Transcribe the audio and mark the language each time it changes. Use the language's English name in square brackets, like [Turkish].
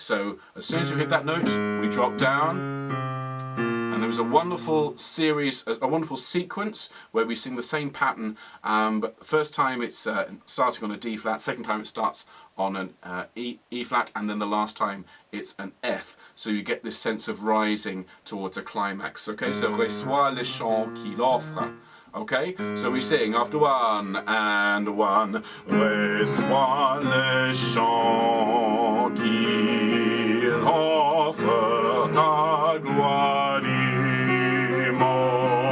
[English] So as soon as we hit that note, we drop down, and there was a wonderful series, a wonderful sequence where we sing the same pattern, but first time it's starting on a D flat, second time it starts on an E flat, and then the last time it's an F. So you get this sense of rising towards a climax. Okay, so [French] reçois le chant qu'il offre. [English] Okay, so we sing after 1 and 1. [French] Reçois le chant qu'il offre, ta gloire immortelle.